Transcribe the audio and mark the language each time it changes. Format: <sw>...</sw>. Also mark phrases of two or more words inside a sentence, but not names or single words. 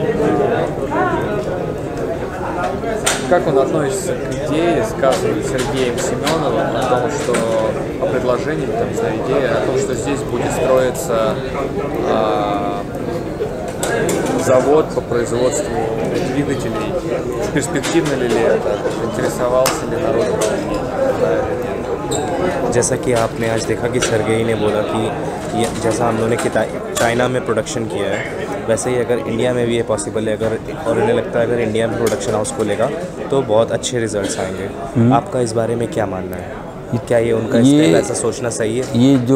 <ru>Как он относится к идее, сказанной Сергеем Семеновым, о том, что о предложении, там, не знаю, идея о том, что здесь будет строиться завод по производству двигателей? Перспективно ли это? Интересовался ли народ?</ru> <hi>जैसा कि आपने आज देखा कि सरगेई ने बोला कि ये जैसा हम लोगों ने चाइना में प्रोडक्शन किया है, वैसे ही अगर इंडिया में भी ये पॉसिबल है, अगर और उन्हें लगता है अगर इंडिया में</hi> <en>production house</en> <hi>खोलेगा तो बहुत अच्छे रिजल्ट्स आएंगे। आपका इस बारे में क्या मानना है? क्या ये उनका ऐसा सोचना सही है?</hi>